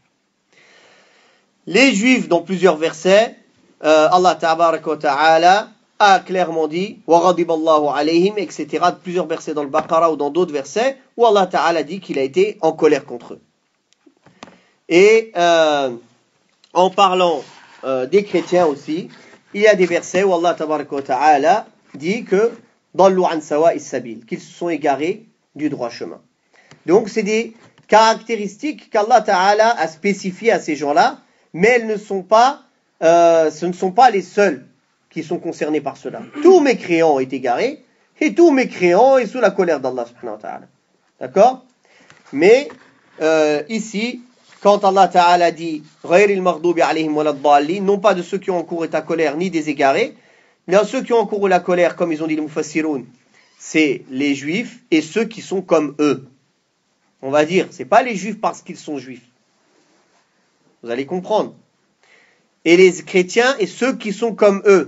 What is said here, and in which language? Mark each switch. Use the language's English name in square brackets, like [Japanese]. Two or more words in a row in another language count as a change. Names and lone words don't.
[French] Les juifs, dans plusieurs versets, Allah [Arabic] تبارك وتعالى [French] a clairement dit [Arabic] وغضب الله عليهم, [French] etc. Plusieurs versets dans le Baqara ou dans d'autres versets où Allah Ta'ala dit qu'il a été en colère contre eux. Et en parlant des chrétiens aussi, il y a des versets où Allah Ta'ala dit que [Arabic] ضلوا عن سواء السبيل, [French] qu'ils se sont égarés du droit chemin. Donc c'est des caractéristiques qu'Allah Ta'ala a spécifiées à ces gens-là, mais elles ne sont pas, ce ne sont pas les seuls qui sont concernés par cela. Tous mécréants ont été égarés, et tous mécréants est sous la colère d'Allah [Arabic] سبحانه وتعالى. [French] D'accord? Mais ici, quand Allah Ta'ala dit [Arabic] غير المغضوب عليهم ولا الضالين, [French] non pas de ceux qui ont encouru ta colère ni des égarés, mais ceux qui ont encouru la colère, comme ils ont dit les mufassiroun, c'est les juifs et ceux qui sont comme eux. On va dire, c'est pas les juifs parce qu'ils sont juifs. Vous allez comprendre. Et les chrétiens et ceux qui sont comme eux.